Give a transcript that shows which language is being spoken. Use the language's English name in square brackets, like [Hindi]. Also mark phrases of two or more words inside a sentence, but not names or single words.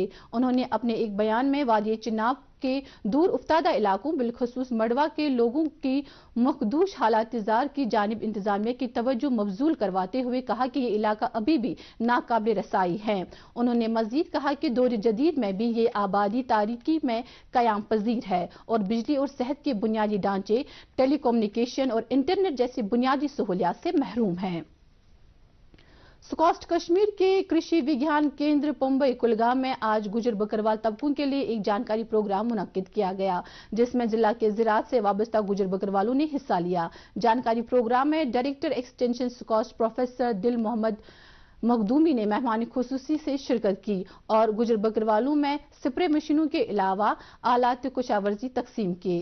[Urdu] انہوں نے اپنے ایک بیان میں وادی چناب کے دور افتادہ علاقوں بالخصوص مڈوا کے لوگوں کی مخدوش حالات زار کی جانب انتظامیہ کی توجہ مبذول کرواتے ہوئے کہا کہ یہ علاقہ ابھی بھی ناقابل رسائی ہے۔ انہوں نے مزید کہا کہ دور جدید میں بھی یہ آبادی تاریکی میں قیام پذیر ہے اور بجلی اور صحت کے بنیادی ڈھانچے، ٹیلی کمیونیکیشن اور انٹرنیٹ جیسی بنیادی سہولیات سے محروم ہیں۔ سکاسٹ کشمیر کے کرشی وگیان کیندر پمبئی کلگام میں آج گجر بکروال طبقوں کے لیے ایک جانکاری پروگرام منعقد کیا گیا، جس میں ضلع کے زراعت سے وابستہ گجر بکروالوں نے حصہ لیا۔ جانکاری پروگرام میں ڈائریکٹر ایکسٹینشن سکاسٹ پروفیسر دل محمد مخدومی نے مہمان خصوصی سے شرکت کی اور گجر بکروالوں میں سپرے مشینوں کے علاوہ آلات کشاورزی تقسیم کیے۔